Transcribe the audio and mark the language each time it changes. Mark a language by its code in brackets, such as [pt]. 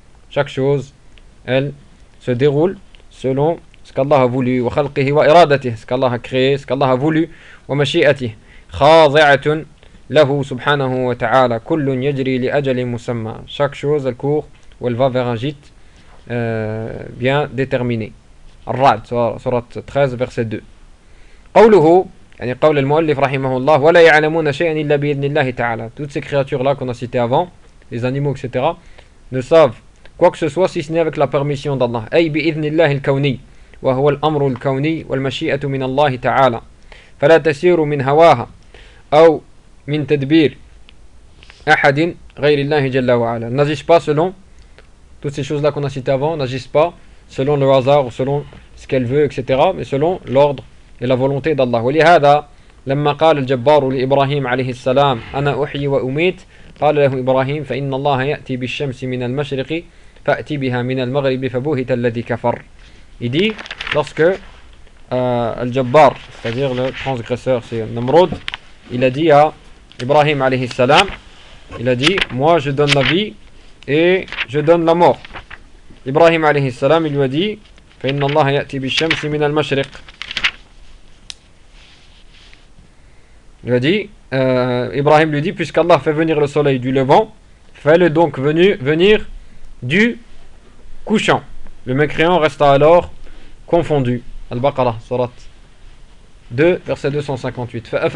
[fr] Chaque chose elle se déroule selon ce qu'Allah a voulu, [ar] wa khalqihi wa iradatihi, [fr] ce qu'Allah a créé, ce qu'Allah a voulu, [ar] wa mashi'atihi khadi'atun له سبحانه وتعالى كل يجري لأجل مسمى. [fr] Chaque chose elle court ou elle va vers un gîte bien déterminé. الرعد, sourate 13 verset 2. قوله [ar] يعني قول المؤلف رحمه الله ولا يعلمون شيئا إلا بإذن الله تعالى. [fr] Toutes ces créatures là qu'on a citées avant, les animaux etc. ne savent quoi que ce soit si ce n'est avec la permission d'Allah. [ar] أي بإذن الله الكوني وهو الأمر الكوني والمشيئة من الله تعالى. فلا تسير من هواها أو من تدبير أحد غير الله جل وعلا. [fr] N'agissent pas selon toutes ces choses là qu'on a citées avant. N'agissent pas selon le hasard ou selon ce qu'elle veut etc. mais selon l'ordre et la volonté d'Allah. [ar] ولهذا لما قال الجبار لإبراهيم عليه السلام أنا أحيي وأميت قال له إبراهيم فإن الله يأتي بالشمس من المشرق فأتي بها من المغرب فبوهت الذي كفر. [fr] Il dit lorsque الجبار c'est-à-dire le transgresseur c'est Nimrod, il a dit à Ibrahim عليه السلام, il a dit moi je donne la vie et je donne la mort. Ibrahim عليه السلام il lui a dit [ar] فإن الله يأتي بالشمس من المشرق. [fr] Il a dit, Ibrahim lui dit, puisqu'Allah fait venir le soleil du levant, fais-le donc venir du couchant. Le mécréant resta alors confondu. Al-Baqarah, surat 2, verset 258.